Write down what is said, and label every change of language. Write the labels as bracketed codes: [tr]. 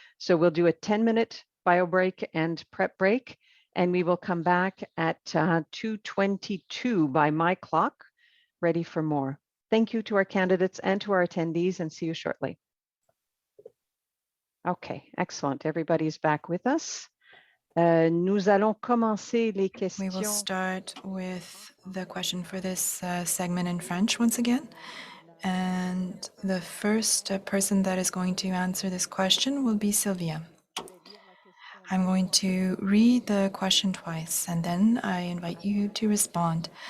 [en] So we'll do a 10-minute bio break and prep break, and we will come back at 2:22 by my clock, ready for more. Thank you to our candidates and to our attendees, and see you shortly. Okay, excellent. Everybody's back with us. [fr] Nous allons commencer les questions. [en] We will start with the question for this segment in French once again. And the first person that is going to answer this question will be Sylvia. I'm going to read the question twice, and then I invite you to respond.